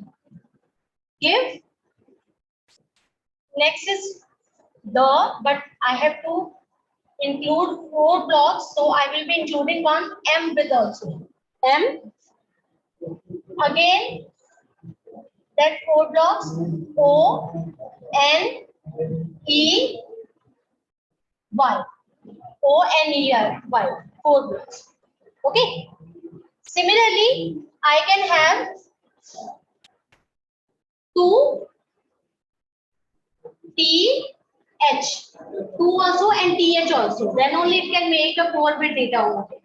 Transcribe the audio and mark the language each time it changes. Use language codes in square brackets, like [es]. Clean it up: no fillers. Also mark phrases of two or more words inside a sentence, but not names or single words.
[en] Give. Next is the, but I have to include 4 blocks, so I will be including one M with also. M. Again, that 4 blocks. O-N-E-Y. O-N-E-Y. 4 blocks. Okay. Similarly, I can have 2 TH. 2 also and TH also. Then only it can make a 4-bit data over here.